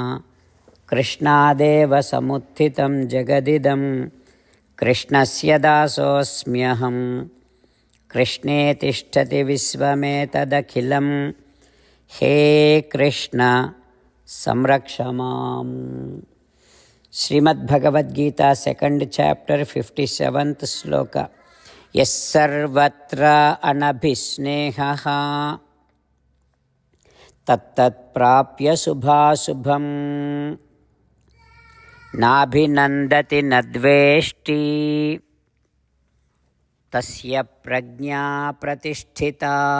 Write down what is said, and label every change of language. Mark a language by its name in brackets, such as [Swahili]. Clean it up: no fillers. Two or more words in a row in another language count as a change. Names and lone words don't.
[Sanskrit] कृष्णदेव समुत्थितं जगदिदम्. कृष्णस्य दासोऽस्म्यहम्. कृष्णे तिष्ठति विश्वमेतदखिलम्. हे कृष्ण संरक्षमाम्. [English] Srimad Bhagavad Gita, 2nd chapter, 57th sloka. [Sanskrit] यः सर्वत्र अनभिस्नेहः तत्तत् प्राप्य शुभाशुभम्. नाभिनन्दति नद्वेष्टि तस्य प्रज्ञा प्रतिष्ठिता.